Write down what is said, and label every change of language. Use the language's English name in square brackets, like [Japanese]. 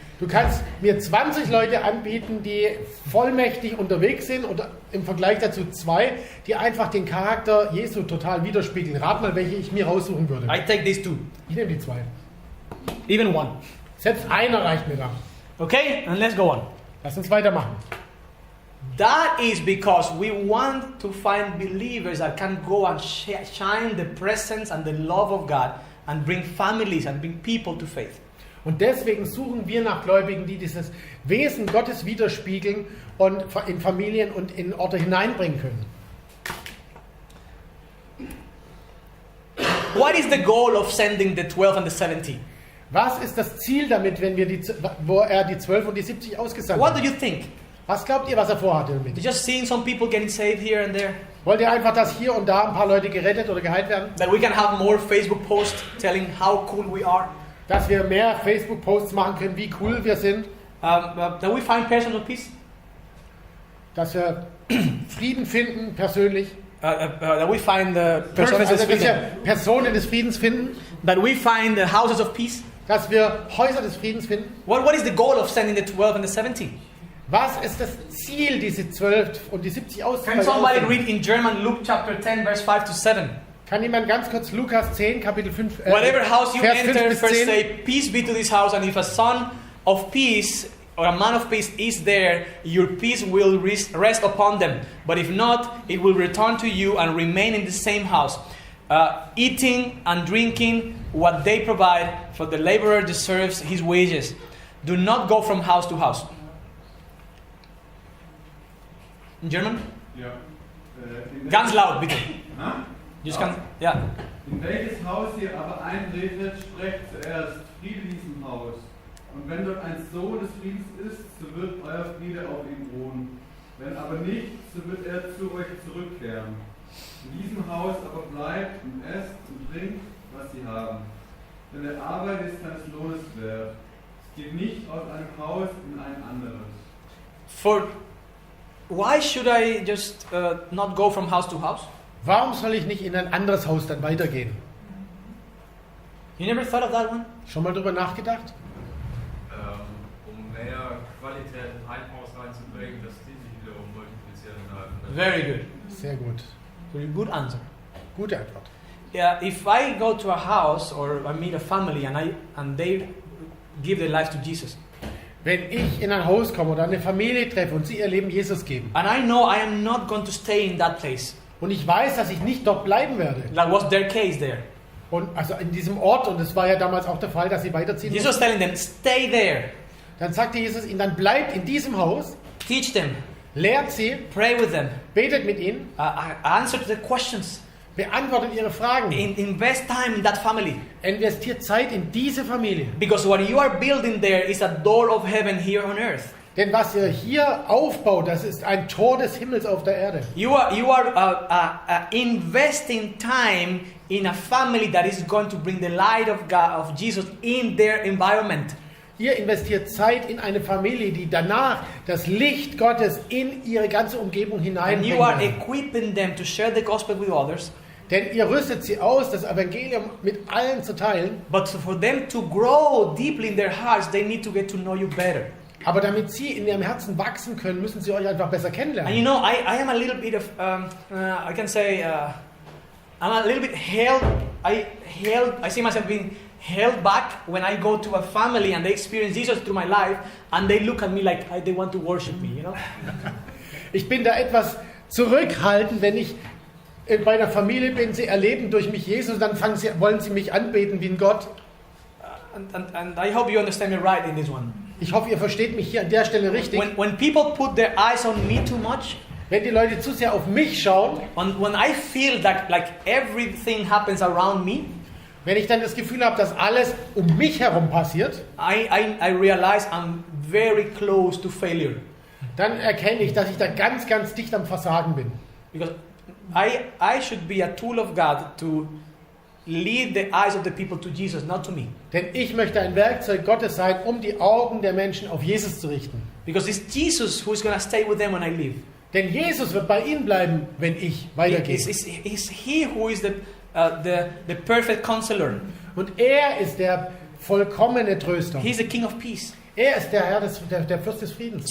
[German] Du kannst mir 20 Leute anbieten, die vollmächtig unterwegs sind, oder im Vergleich dazu 2, die einfach den Charakter Jesu total widerspiegeln. Rat mal, welche ich mir raussuchen würde. [English] I take these 2. [German] Ich nehme die 2. [English] Even 1. [German] Selbst einer reicht mir da. [English] Okay, and let's go on. [German] Lass uns weitermachen. [English] That is because we want to find believers that can go and shine the presence and the love of God and bring families and bring people to faith. [German] Und deswegen suchen wir nach Gläubigen, die dieses Wesen Gottes widerspiegeln und in Familien und in Orte hineinbringen können. [English] What is the goal of sending the 12 and the 70? [German] Was ist das Ziel damit, wenn wir wo er die 12 und die 70 ausgesandt [English] What do [German] hat? [English] you think? [German] Was glaubt ihr, was er vorhatte damit? [English] You're just seeing some people getting saved here and there? [German] Wollt ihr einfach, dass hier und da ein paar Leute gerettet oder geheilt werden? [English] That we can have more Facebook posts telling how cool we are? [German] Dass wir mehr Facebook-Posts machen können, wie cool wir sind? [English] That we find persons of peace? [German] Dass wir Frieden finden, persönlich? [English] That we find the [German] Also, dass wir Personen des Friedens finden? [English] That we find the houses of peace? [German] Dass wir Häuser des Friedens finden? [English] What is the goal of sending the 12 and the 70? [German] Was ist das Ziel, diese 12 und die 70 [English] Can [German] auszusenden? [English] somebody read in German Luke chapter 10 verse 5 to 7? [German] Kann jemand ganz kurz Lukas 10, Kapitel 5, [English] Whatever house you [German] Vers 5 [English] enter, [German] bis [English] first [German] 10. [English] say, peace be to this house, and if a son of peace or a man of peace is there, your peace will rest upon them. But if not, it will return to you and remain in the same house, eating and drinking what they provide, for the laborer deserves his wages. Do not go from house to house. In German? [German] Ja. Ganz laut, bitte. Ha? [English] Just can, yeah. [German] In welches Haus ihr aber eintretet, sprecht zuerst, Friede diesem Haus. Und wenn dort ein Sohn des Friedens ist, so wird euer Friede auf ihm ruhen. Wenn aber nicht, so wird er zu euch zurückkehren. In diesem Haus aber bleibt und esst und trinkt, was sie haben. Denn der Arbeit ist seines Lohnes wert. Es geht nicht aus einem Haus in ein anderes. [English] Why should I just not go from house to house? [German] Warum soll ich nicht in ein anderes Haus dann weitergehen? [English] You never thought of that one? [German] Schon mal drüber nachgedacht? Um mehr Qualität in ein Haus reinzubringen, dass die sich wiederum multiplizieren innerhalb. [English] Very good. [German] Sehr gut. [English] So good answer. [German] Gute Antwort. [English] Yeah, if I go to a house or I meet a family and they give their life to Jesus, [German] Wenn ich in ein Haus komme oder eine Familie treffe und sie ihr Leben Jesus geben [English] and I know I am not going to stay in that place, [German] und ich weiß, dass ich nicht dort bleiben werde, [English] that was their case there. [German] und also in diesem Ort, und es war ja damals auch der Fall, dass sie weiterziehen [English] Jesus [German] mussten, [English] was telling them, stay there, [German] dann sagte Jesus ihnen, dann bleibt in diesem Haus, [English] teach them, [German] lehrt sie, [English] pray with them, [German] betet mit ihnen, [English] answer to the questions, [German] beantwortet ihre Fragen, [English] invest time in that family. [German] investiert Zeit in diese Familie. [English] Because what you are building there is a door of heaven here on earth. [German] Denn was ihr hier aufbaut, das ist ein Tor des Himmels auf der Erde. [English] You are investing time in a family that is going to bring the light of God, of Jesus in their environment. [German] Ihr investiert Zeit in eine Familie, die danach das Licht Gottes in ihre ganze Umgebung [English] And you are [German] hineinbringt. [English] equipping them to share the gospel with others. [German] Denn ihr rüstet sie aus, das Evangelium mit allen zu teilen. [English] But for them to grow deeply in their hearts, they need to get to know you better. [German] Aber damit sie in ihrem Herzen wachsen können, müssen sie euch einfach besser [English] And [German] kennenlernen. [English] you know, I am a little bit of, I can say, I'm a little bit I see myself being held back when I go to a family and they experience Jesus through my life and they look at me like they want to worship me, you know? [German] Ich bin da etwas zurückhalten, wenn ich bei einer Familie bin, sie erleben durch mich Jesus, dann wollen sie mich anbeten wie ein Gott. [English] And I hope you understand me right in this one. [German] Ich hoffe, ihr versteht mich hier an der Stelle richtig. [English] When people put their eyes on me too much, [German] Wenn die Leute zu sehr auf mich schauen, [English] when I feel that like everything happens around me, [German] wenn ich dann das Gefühl habe, dass alles um mich herum passiert, [English] I realize I'm very close to failure. [German] dann erkenne ich, dass ich da ganz, ganz dicht am Versagen bin. [English] Because I should be a tool of God to lead the eyes of the people to Jesus, not to me. [German] Denn ich möchte ein Werkzeug Gottes sein, um die Augen der Menschen auf Jesus zu richten. [English] Because it's Jesus who is going to stay with them when I leave. [German] Denn Jesus wird bei ihnen bleiben, wenn ich weitergehe. [English] It's He who is the perfect counselor. [German] Und er ist der vollkommene Tröster. [English] He's the King of Peace. [German] Er ist der Herr, der Fürst des Friedens.